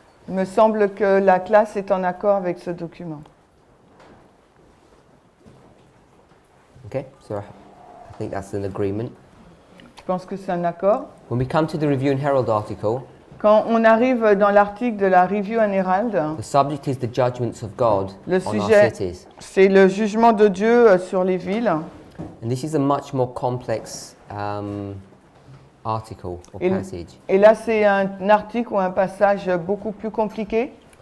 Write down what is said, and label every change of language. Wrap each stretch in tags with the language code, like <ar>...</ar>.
<fr>Il me semble que la classe est en accord avec ce document.</fr> <en>Okay, so I think that's an agreement.</en> <fr>Je pense que c'est un accord.</fr> <en>When we come to the Review and Herald article,</en> <fr>Quand on arrive dans l'article de la Review and Herald,</fr> <en>the subject is the judgments of God</en> <fr>le</fr> <en>on our</en> <fr>sujet,</fr> <en>cities.</en> <fr>c'est le jugement de Dieu sur les villes.</fr> <en>And this is a much more complex article or passage.</en> <fr>Et là, c'est un article ou un passage beaucoup plus compliqué.</fr>